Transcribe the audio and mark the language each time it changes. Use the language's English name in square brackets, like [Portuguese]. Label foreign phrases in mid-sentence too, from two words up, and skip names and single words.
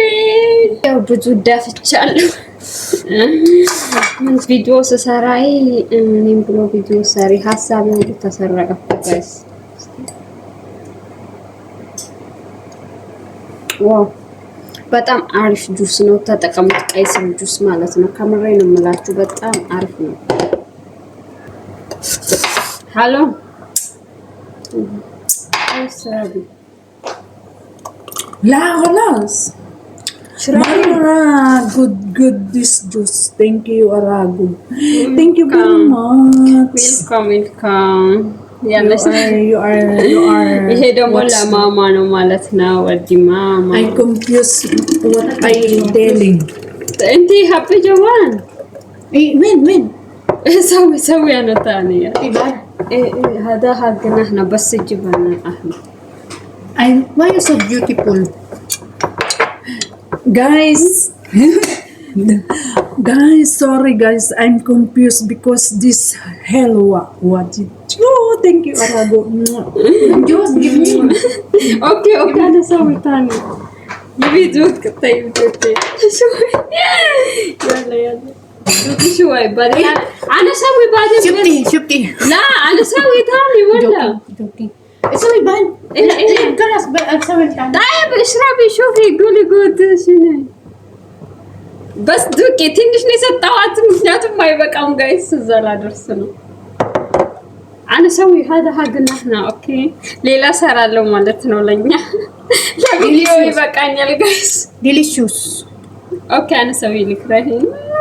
[Amharic] ያው ብዙ ዳፍቻለሁ። ምን ቪዲዮ ስሰራይ እኔም ብሎ ቪዲዮ ሰሪ ሀሳብ ነው ተሰረቀበት ጋይስ። ዋው በጣም አሪፍ ጁስ ነው። ተጠቀሙት። ቀይ ስር ጁስ ማለት ነው። ከምሬ ነው የምላችሁ። በጣም አሪፍ ነው። ሃሎ አይሰራም [Arabic] لا خلاص مرة [English] good this juice. Thank you Arago. Thank you very much. [Amharic] welcome ያለሽ [English] you are [Amharic] ይሄ ደግሞ ለማማ ነው ማለት ነው። ወዲ ማማ [English] I confused what I telling. [Arabic] انت happy جوان وين سوي انا ثانيه هذا حقنا احنا بس جبنا احنا [English] why you so beautiful guys. Guys, sorry guys, I'm confused because this helwa what it thank you Arago. Just give me [Arabic] اوكي انا سوي ثاني يبي زود طيب يلا دوقي شوي بعدين انا اسوي بعدين شفتي لا انا اسوي ثاني ولا دوقي اسوي بعد خلاص اسوي الثاني. طيب اشربي شوفي قولي قولي شنو بس دوقي [Amharic] ትንሽ ነው የሰጠኋት ምክንያቱም አይበቃም ጋይስ እዛ ላደርስ ነው [Arabic] انا اسوي هذا حقنا احنا اوكي [Amharic] ሌላ ሰራለው ማለት ነው ለኛ ለቪዲዮ ይበቃኛል ጋይስ [English] ዲሊሺየስ [Arabic] اوكي انا اسوي لك راهين